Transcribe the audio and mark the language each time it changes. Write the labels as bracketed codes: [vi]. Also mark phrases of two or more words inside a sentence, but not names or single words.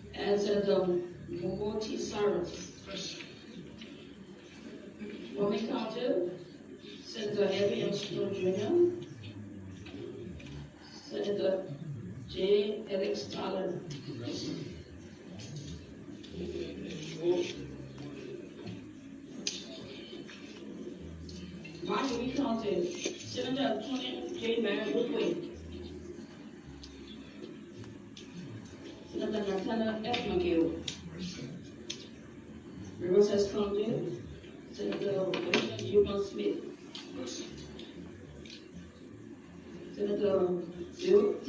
[en] and Senator Mogoti Cyrus. Roman County, Senator Harry M. Snow Jr., Senator J. Alex Tyler. Miami County, Senator Tony J. Marion Woodway, Senator Nathaniel F. McGill. Riverside County, Senator William Human Smith, Senator Bill T.